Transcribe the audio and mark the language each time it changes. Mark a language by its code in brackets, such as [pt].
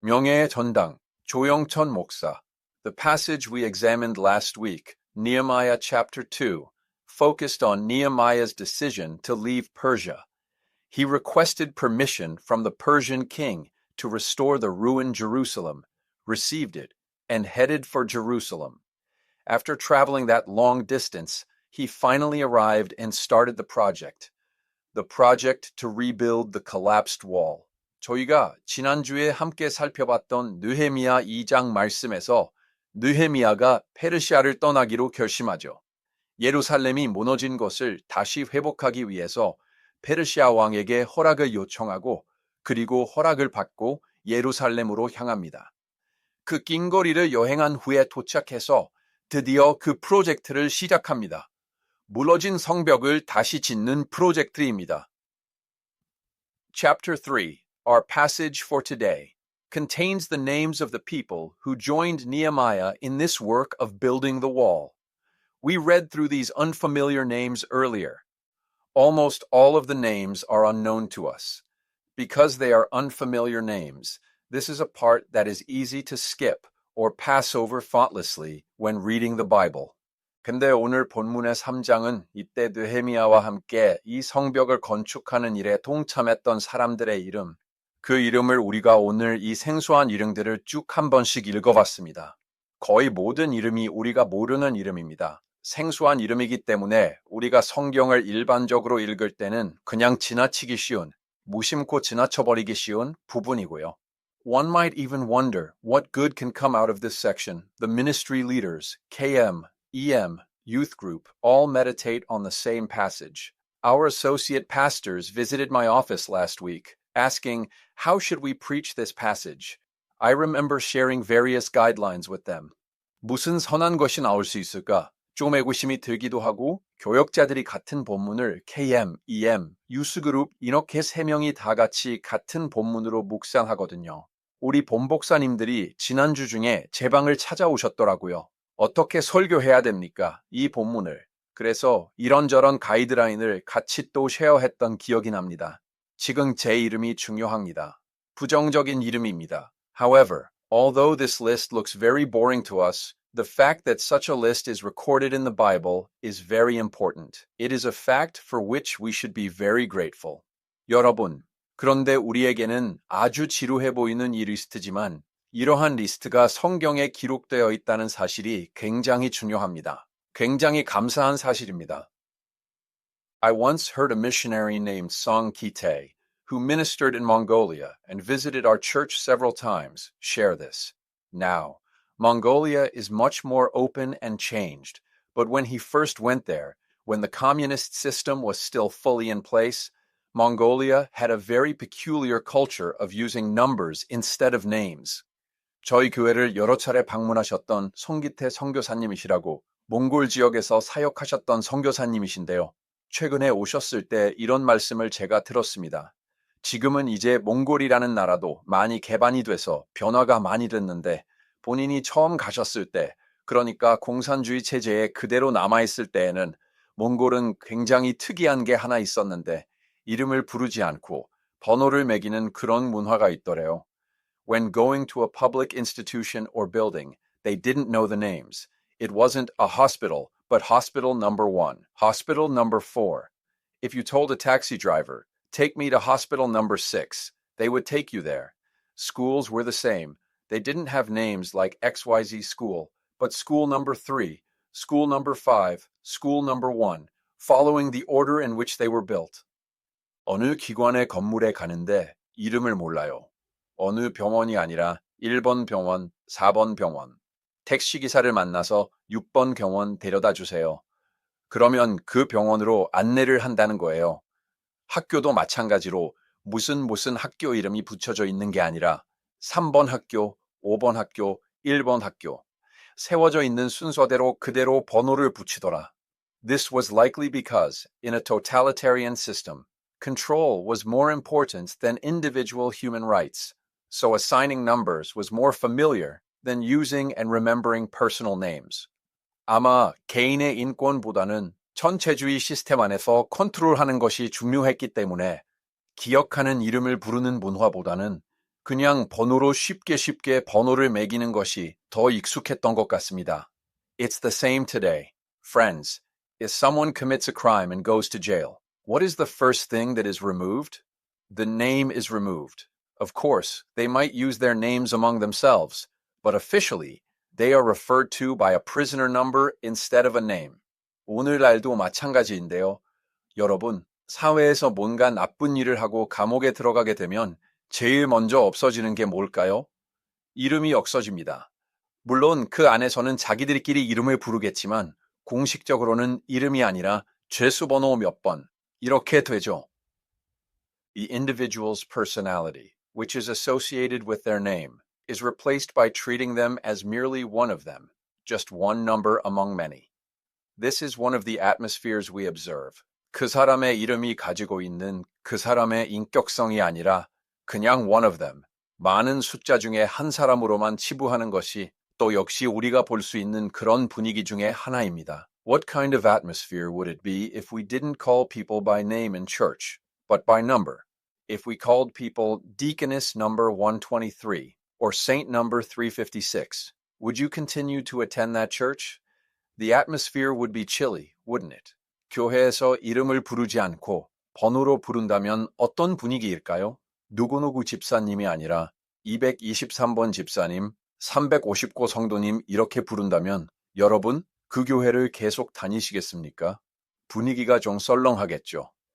[ko] 명예의 전당, 조영천 목사. [en] The passage we examined last week, Nehemiah chapter 2, focused on Nehemiah's decision to leave Persia. He requested permission from the Persian king to restore the ruined Jerusalem, received it, and headed for Jerusalem. After traveling that long distance, he finally arrived and started the project to rebuild the collapsed wall. [ko] 저희가 지난주에 함께 살펴봤던 느헤미야 2장 말씀에서 느헤미야가 페르시아를 떠나기로 결심하죠. 예루살렘이 무너진 것을 다시 회복하기 위해서 페르시아 왕에게 허락을 요청하고 그리고 허락을 받고 예루살렘으로 향합니다. 그 긴 거리를 여행한 후에 도착해서 드디어 그 프로젝트를 시작합니다. 무너진 성벽을 다시 짓는 프로젝트입니다. [en] Chapter 3, our passage for today, contains the names of the people who joined Nehemiah in this work of building the wall. We read through these unfamiliar names earlier. Almost all of the names are unknown to us. Because they are unfamiliar names, this is a part that is easy to skip or pass over thoughtlessly when reading the Bible. [ko] 근데 오늘 본문의 3장은 이때 느헤미야와 함께 이 성벽을 건축하는 일에 동참했던 사람들의 이름, 그 이름을 우리가 오늘 이 생소한 이름들을 쭉 한 번씩 읽어봤습니다. 거의 모든 이름이 우리가 모르는 이름입니다. 생소한 이름이기 때문에 우리가 성경을 일반적으로 읽을 때는 그냥 지나치기 쉬운, 무심코 지나쳐버리기 쉬운 부분이고요. [en] One might even wonder what good can come out of this section. The ministry leaders, KM, EM, youth group, all meditate on the same passage. Our associate pastors visited my office last week, asking, how should we preach this passage? I remember sharing various guidelines with them. [ko] 무슨 선한 것이 나올 수 있을까? 좀 애구심이 들기도 하고 교역자들이 같은 본문을 KM, EM, 유스그룹 이렇게 세 명이 다 같이 같은 본문으로 묵상하거든요. 우리 본복사님들이 지난주 중에 제 방을 찾아오셨더라고요. 어떻게 설교해야 됩니까? 이 본문을. 그래서 이런저런 가이드라인을 같이 또 쉐어했던 기억이 납니다. 지금 제 이름이 중요합니다. 부정적인 이름입니다. [en] However, although this list looks very boring to us, the fact that such a list is recorded in the Bible is very important. It is a fact for which we should be very grateful. [ko] 여러분, 그런데 우리에게는 아주 지루해 보이는 이 리스트지만 이러한 리스트가 성경에 기록되어 있다는 사실이 굉장히 중요합니다. 굉장히 감사한 사실입니다. [en] I once heard a missionary named Song Kite, who ministered in Mongolia and visited our church several times, share this. Now, Mongolia is much more open and changed, but when he first went there, when the communist system was still fully in place, Mongolia had a very peculiar culture of using numbers instead of names. [ko] 저희 교회를 여러 차례 방문하셨던 송기태 선교사님이시라고 몽골 지역에서 사역하셨던 선교사님이신데요. 최근에 오셨을 때 이런 말씀을 제가 들었습니다. 지금은 이제 몽골이라는 나라도 많이 개방이 돼서 변화가 많이 됐는데 본인이 처음 가셨을 때, 그러니까 공산주의 체제에 그대로 남아있을 때에는 몽골은 굉장히 특이한 게 하나 있었는데 이름을 부르지 않고 번호를 매기는 그런 문화가 있더래요. [en] When going to a public institution or building, they didn't know the names. It wasn't a hospital, but hospital number 1, hospital number 4. If you told a taxi driver, take me to hospital number 6, they would take you there. Schools were the same. They didn't have names like XYZ school, but school number 3, school number 5, school number 1, following the order in which they were built. [ko] 어느 기관의 건물에 가는데 이름을 몰라요. 어느 병원이 아니라 1번 병원, 4번 병원. 택시기사를 만나서 6번 병원 데려다 주세요. 그러면 그 병원으로 안내를 한다는 거예요. 학교도 마찬가지로 무슨 학교 이름이 붙여져 있는 게 아니라 3번 학교, 5번 학교, 1번 학교. 세워져 있는 순서대로 그대로 번호를 붙이더라. [en] This was likely because, in a totalitarian system, control was more important than individual human rights. So assigning numbers was more familiar than using and remembering personal names. [ko] 아마 개인의 인권보다는 전체주의 시스템 안에서 컨트롤하는 것이 중요했기 때문에 기억하는 이름을 부르는 문화보다는 그냥 번호로 쉽게 번호를 매기는 것이 더 익숙했던 것 같습니다. [en] It's the same today. Friends, if someone commits a crime and goes to jail, what is the first thing that is removed? The name is removed. Of course, they might use their names among themselves, but officially, they are referred to by a prisoner number instead of a name. [ko] 오늘날도 마찬가지인데요. 여러분, 사회에서 뭔가 나쁜 일을 하고 감옥에 들어가게 되면 제일 먼저 없어지는 게 뭘까요? 이름이 없어집니다. 물론 그 안에서는 자기들끼리 이름을 부르겠지만 공식적으로는 이름이 아니라 죄수번호 몇 번, 이렇게 되죠. [en] The individual's personality, which is associated with their name, is replaced by treating them as merely one of them, just one number among many. This is one of the atmospheres we observe. [ko] 그 사람의 이름이 가지고 있는 그 사람의 인격성이 아니라 그냥 [en] one of them, [ko] 많은 숫자 중에 한 사람으로만 치부하는 것이 또 역시 우리가 볼 수 있는 그런 분위기 중에 하나입니다. [en] What kind of atmosphere would it be if we didn't call people by name in church, but by number? If we called people Deaconess number 123 or Saint number 356, would you continue to attend that church? The atmosphere would be chilly, wouldn't it? [ko] 교회에서 이름을 부르지 않고 번호로 부른다면 어떤 분위기일까요? 누구누구 집사님이 아니라 223번 집사님, 359 성도님 이렇게 부른다면 여러분 그 교회를 계속 다니시겠습니까? 분위기가 좀 썰렁하겠죠.